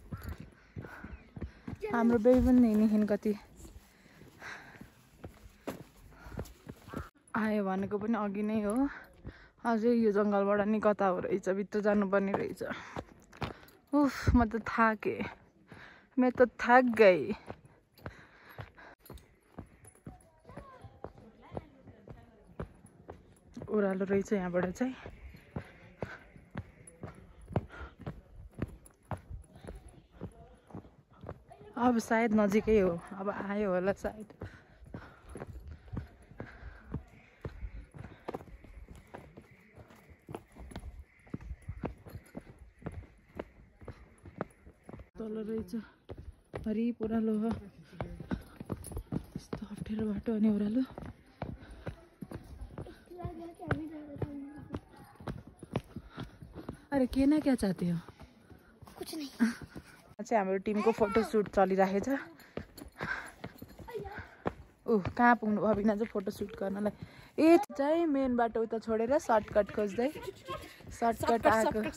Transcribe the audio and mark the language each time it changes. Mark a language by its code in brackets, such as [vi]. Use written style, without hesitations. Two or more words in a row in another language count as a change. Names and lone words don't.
[ne] हाम्रो बेबी पनि हिँड्ने कति आयो भनेको पनि अघि नै हो। अझै यो जङ्गलबाट नि कता हो रहेछ, भित्र जानुपर्ने रहेछ। म त थाकेँ, [hi] मैं तो थक गई। [ne] ओह्रालो रहेछ यहाँबाट चाहिँ। अब सायद नजिकै हो, अब आयो होला सायद। तल रहेछ हरि ओह्रालो हो। यस्तो अप्ठ्यारो बाटो अनि ओह्रालो। [hi] अरे के ना क्या चाहते हो? कुछ नहीं। [ne] चाहिँ हाम्रो टिमको फोटोसुट चलिरहेछ। कहाँ पुग्नु भयो बिना चाहिँ फोटोसुट गर्नलाई। ए चाहिँ मेन बाटो उता छोडेर सर्टकट खोज्दै सर्टकट आएको।